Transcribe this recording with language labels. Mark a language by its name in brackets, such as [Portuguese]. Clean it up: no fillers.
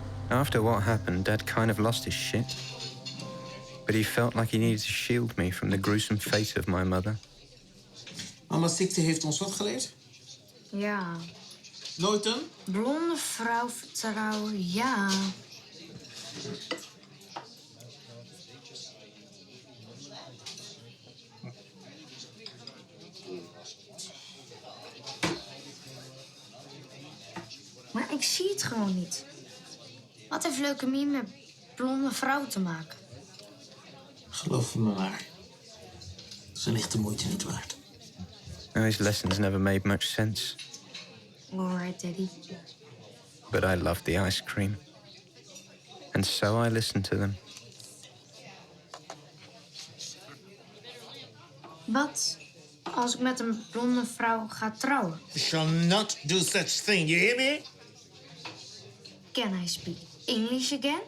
[English] After what happened, Dad kind of lost his shit. But he felt like he needed to shield me from the gruesome fate of my mother. [Dutch] Mama's ziekte heeft ons wat geleerd? Ja. Nooit een? Blonde vrouw vertrouwen, ja. Maar ik zie het gewoon niet. Wat heeft leukemie met blonde vrouw te maken? Geloof me maar. Ze is echt de moeite niet waard. [English] His lessons never made much sense. All right, Daddy. But I loved the ice cream. And so I listened to them. [Dutch] Wat als ik met een blonde vrouw ga trouwen? [English] You shall not do such thing, you hear me? Can I speak English again?